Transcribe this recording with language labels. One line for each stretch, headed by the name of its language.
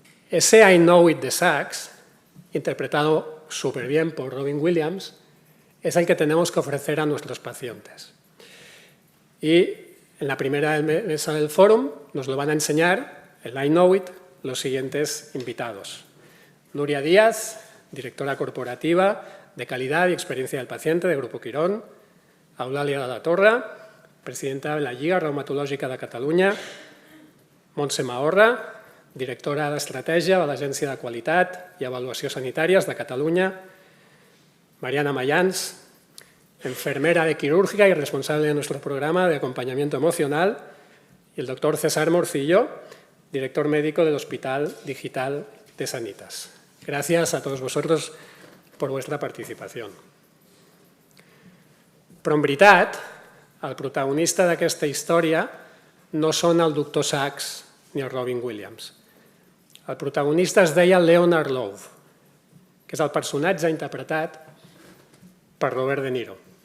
Spanish: Ese I know it de Sachs, interpretado súper bien por Robin Williams, es el que tenemos que ofrecer a nuestros pacientes. Y en la primera mesa del fórum nos lo van a enseñar, el I know it, los siguientes invitados. Nuria Díaz, directora corporativa de calidad y experiencia del paciente de Grupo Quirón. Eulàlia de la Torre, presidenta de la Lliga Reumatològica de Catalunya.
Catalan: Montse Mahorra, directora d'Estratègia de l'Agència de Qualitat i Avaluació Sanitàries de Catalunya.
Spanish: Mariana Mayans, enfermera de quirúrgica y responsable de nuestro programa de acompañamiento emocional. Y el doctor César Morcillo, director médico del Hospital Digital de Sanitas. Gracias a todos vosotros por vuestra participación.
Catalan: Però en veritat, el protagonista d'aquesta història no són el doctor Sachs ni el Robin Williams. El protagonista es deia Leonard Love, que és el personatge interpretat per Robert De Niro.